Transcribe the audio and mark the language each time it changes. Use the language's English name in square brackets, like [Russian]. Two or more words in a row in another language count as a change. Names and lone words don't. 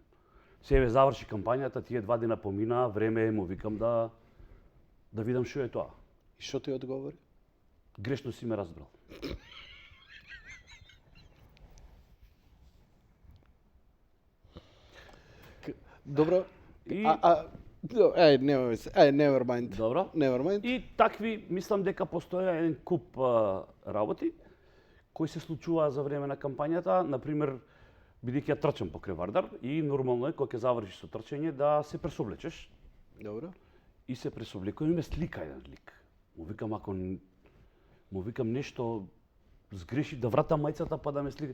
[Macedonian] Себе заврши кампањата, тие 2 дена поминаа, време е, му викам да видам што е тоа. И што ти одговори? Грешно си ме разбрал. Добро. И Немаме се. [English] Never mind. [Macedonian] Добро. [English] Never mind. [Macedonian] И такви, мислам дека постоја еден куп работи кои се случуваа за време на кампањата, например, бидејќи ја трчам покрај Вардар и нормално е кога ќе завршиш со трчање да се пресоблечеш. Добро. И се пресоблекувам и ме слика еден лик. Му викам ако му викам нешто сгреши да вратам мајцата па да ме слика.